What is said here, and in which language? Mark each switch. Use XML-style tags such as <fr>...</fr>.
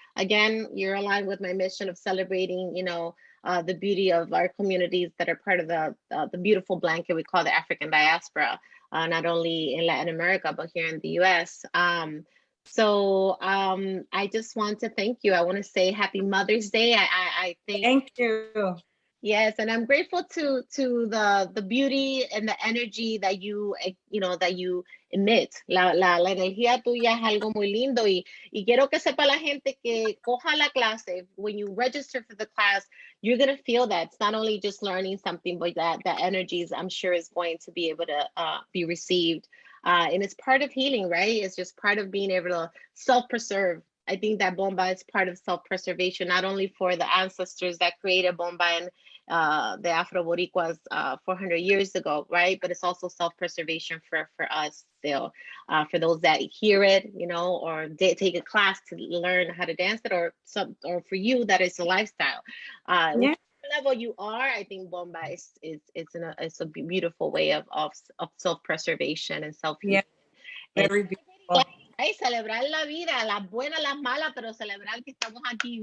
<en>Again, you're aligned with my mission of celebrating, you know, the beauty of our communities that are part of the beautiful blanket we call the African diaspora, not only in Latin America, but here in the US. So I just want to thank you. I want to say Happy Mother's Day. I think thank you. Yes, and I'm grateful to the beauty and the energy that that you emit.</en> <es>La energía tuya es algo muy lindo y quiero que sepa la gente que coja la clase.</es> <en>When you register for the class, you're gonna feel that it's not only just learning something, but that energy is, I'm sure, is going to be able to be received. And it's part of healing, right? It's just part of being able to self-preserve. I think that Bomba is part of self-preservation, not only for the ancestors that created Bomba and the Afro-Boricuas 400 years ago, right? But it's also self-preservation for us still, for those that hear it, or take a class to learn how to dance it, or for you that is a lifestyle. Yeah.</en> <es>Level you are,</es> <en>I think Bomba it's a beautiful way of self-preservation and self-healing. Yeah, very beautiful.</en> <es>Ay, celebrar la vida, las buenas, las malas, pero celebrar que estamos aquí.</es>